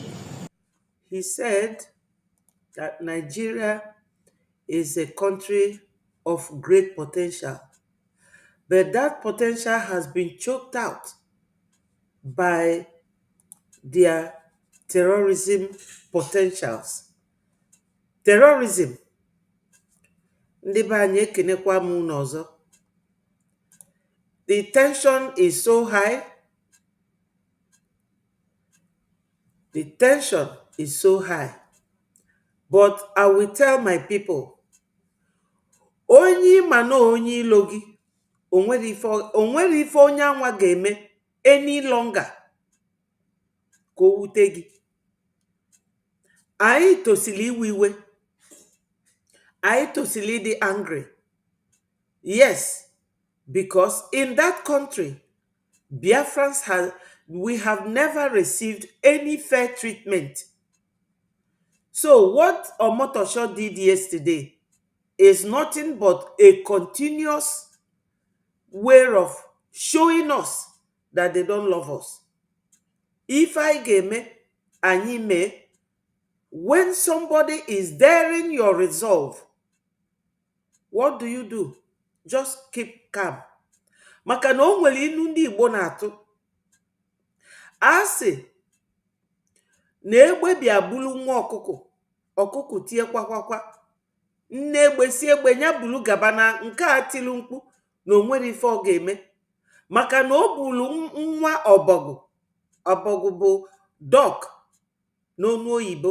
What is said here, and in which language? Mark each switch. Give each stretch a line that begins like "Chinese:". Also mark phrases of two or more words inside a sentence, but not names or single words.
English: He said that Nigeria is a country of great potential, but that potential has been choked out by their terrorism potentials. Terrorism.
Igbo: Ndị be anyị ekenekwa m unu ọzọ.
English: The tension is so high. The tension is so high. But I will tell my people,
Igbo: onye ma na onye ilo gị, onwere ife onye anwa ga-eme
English: any longer
Igbo: ka o wute gị. Anyị tosili iwe iwe. Anyị tosili ịdị angry.
English: Yes, because in that country, Biafrans we have never received any fair treatment. So what Omotosho did yesterday is nothing but a continuous way of showing us that they don't love us. If I game,
Igbo: anyị mee,
English: when somebody is daring your resolve, what do? Just keep calm.
Igbo: maka na o nwere inu ndị Igbo na-atụ asị na egbe bịa bulu nwa ọkụkọ tie kwakwakwa, nne egbe si egbe nya bulu gaba na nke a tilu mkpu na o nwere ife ọ ga-eme maka na o bulu nwa ọbọgwụ bụ dọk n'onu oyibo.